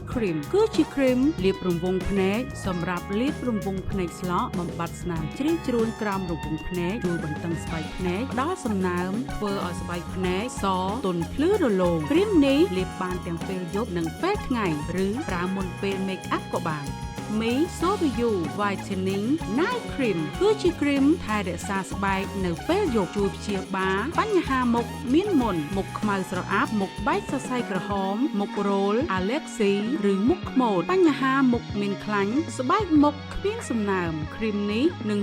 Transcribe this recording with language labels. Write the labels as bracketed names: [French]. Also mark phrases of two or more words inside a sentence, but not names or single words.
[Khmer] Cream គឺជាគ្រីមលាបរង្វង់ភ្នែកសម្រាប់លាបរង្វង់ភ្នែកស្លោកបំបត្តិស្នាមជ្រីវជ្រួញក្រោមរង្វង់ភ្នែកជួយបន្ទឹងស្បែកភ្នែកដល់សំណើមធ្វើឲ្យស្បែកភ្នែកសទន់ភ្លឺរលោងគ្រីមនេះលាបបានទាំងពេលយប់និងពេល ថ្ងៃឬប្រើមុនពេល [English] make up [Khmer] ក៏បានមីសូប៊ីយូ Whitening Night Cream គឺជាគ្រីមថែរក្សាស្បែកនៅពេលយប់ជួយព្យាបាលបញ្ហាមុខមានមុនមុខខ្មៅស្រអាប់មុខបែក សរសៃក្រហមមុខរោលអាឡែកស៊ីឬមុខខ្មោចបញ្ហាមុខមានខ្លាញ់ស្បែកមុខគ្មានសំណើមគ្រីមនេះនឹង